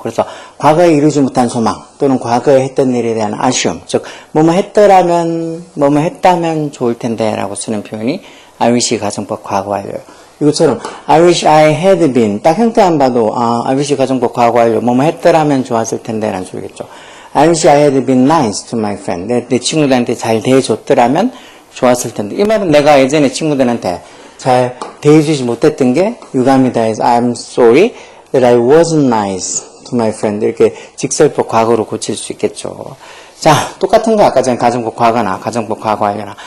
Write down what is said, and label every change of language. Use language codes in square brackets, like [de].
[ko] 그래서 과거에 이루지 못한 소망 또는 과거에 했던 일에 대한 아쉬움, 즉 뭐뭐 했다면 좋을 텐데 라고 쓰는 표현이 I wish 가정법 과거 완료. 이것처럼 [en] I wish I had been [ko] 딱 형태만 봐도 I wish 가정법 과거 완료 뭐뭐 했더라면 좋았을 텐데 라는 소리겠죠. [en] I wish I had been nice to my friend. [ko] 내 친구들한테 잘 대해줬더라면 좋았을 텐데. 이 말은 내가 예전에 친구들한테 잘 대해주지 못했던 게 유감이다 해서 [en] I'm sorry that I wasn't nice to my friend. [ko] 이렇게 직설법 과거로 고칠 수 있겠죠. 자, 똑같은 거 아까 전에 가정법 과거나 가정법 과거 하려나.